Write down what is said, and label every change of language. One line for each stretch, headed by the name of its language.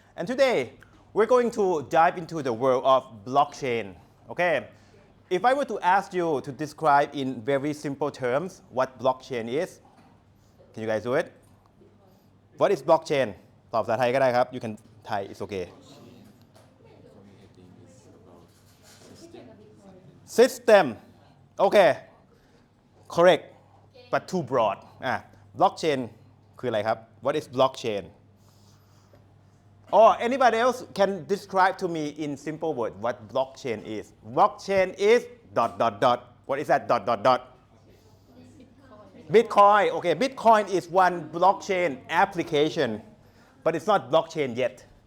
English: And today, we're going to dive into the world of blockchain. Okay, if I were to ask you to describe in very simple terms what blockchain is, can you guys do it? What is blockchain?
Thai: ตอบภาษาไทยก็ได้ครับ
English: You can Thai, it's okay. System. Okay, correct, but too broad. Blockchain
Thai: คืออะไรครับ
English: What is blockchain? Or anybody else can describe to me in simple words what blockchain is. Blockchain is ... What is that ... Bitcoin. Okay, Bitcoin is one blockchain application, but it's not blockchain yet.